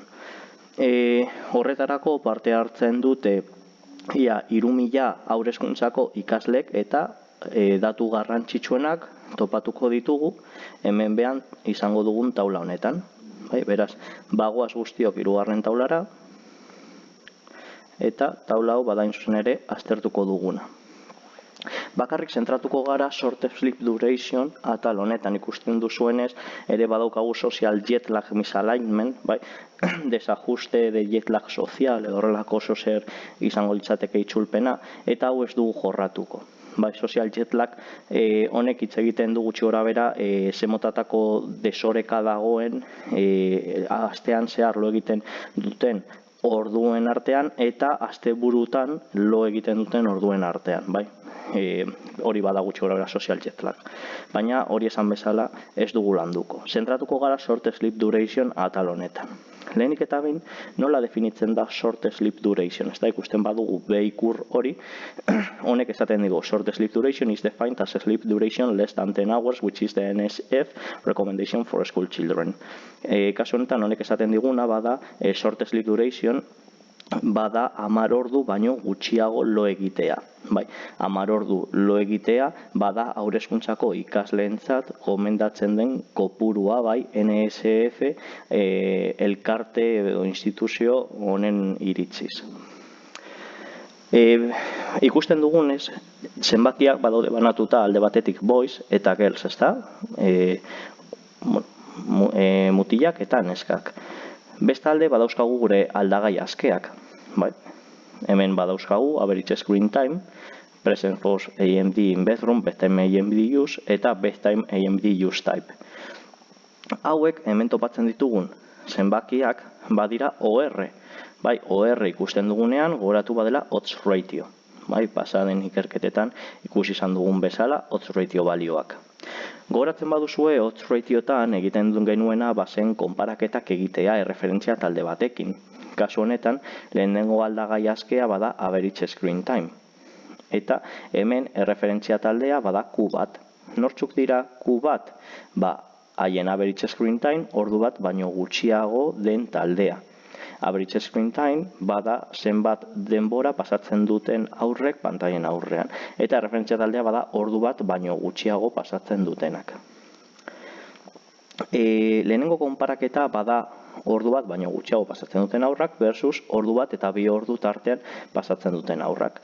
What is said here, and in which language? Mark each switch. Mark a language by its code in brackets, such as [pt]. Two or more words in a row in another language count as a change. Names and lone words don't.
[eu] Horretarako parte hartzen dute ia 3.000 haur hezkuntzako ikaslek eta datu garrantzitsuenak topatuko ditugu hemen behan izango dugun taula honetan. Beraz, bagoaz guztiok 3. taulara eta taula hau badain zuzen ere aztertuko duguna. Bakarrik zentratuko gara [en] short sleep duration [eu] atal honetan ikusten duzuenez ere badaukagu [en] social jet lag misalignment, [es] desajuste de jet lag sozial [eu] edo horrelako zer izango litzateke itzulpena, eta hau ez dugu jorratuko. [en] Social jet lag [eu] honek hitz egiten du gutxi gorabehera zemotatako desoreka dagoen astean zehar lo egiten duten orduen artean eta asteburutan lo egiten duten orduen artean, hori bada gutxi gorabehera [en] social jet lag. [eu] Baina hori esan bezala ez dugu landuko. Zentratuko gara [en] short sleep duration [eu] atal honetan. Lehenik eta behin nola definitzen da [en] short sleep duration. [eu] Ez da ikusten badugu ikur hori, honek esaten digu [en] short sleep duration is defined as a sleep duration less than 10 hours, which is the NSF recommendation for school children. [eu] Kasu honetan honek esaten diguna bada [en] short sleep duration [eu] bada 10 ordu baino gutxiago lo egitea. 10 ordu lo egitea bada haur hezkuntzako ikasleentzat gomendatzen den kopurua, NSF elkarte edo instituzio honen iritziz. Ikusten dugunez, zenbakiak badaude banatuta alde batetik boys eta girls, ezta? Mutilak eta neskak. Bestalde badauzkagu gure aldagai askeak. Hemen badauzkagu [en] average screen time, present for AMD in bedroom, bedtime AMD use [eu] eta [en] bedtime AMD use type. [eu] Hauek hemen topatzen ditugun zenbakiak badira OR. OR ikusten dugunean gogoratu badela [en] odds ratio. [eu] Pasaden ikerketetan ikusi izan dugun bezala [en] odds ratio [eu] balioak. Gogoratzen baduzue [en] odds ratiotan [eu] egiten genuena bazen konparaketak egitea erreferentzia talde batekin. Kasu honetan, lehenengo aldagai askea bada [en] average screen time. [eu] Eta hemen erreferentzia taldea bada Q1. Nortzuk dira Q1? Haien [en] average screen time [eu] ordu bat baino gutxiago den taldea. [en] Average screen time [eu] bada zenbat denbora pasatzen duten aurrek pantailen aurrean. Eta erreferentzia taldea bada ordu bat baino gutxiago pasatzen dutenak. Lehenengo konparaketa bada ordu bat baino gutxiago pasatzen duten aurrak versus ordu bat eta 2 ordu tartean pasatzen duten aurrak.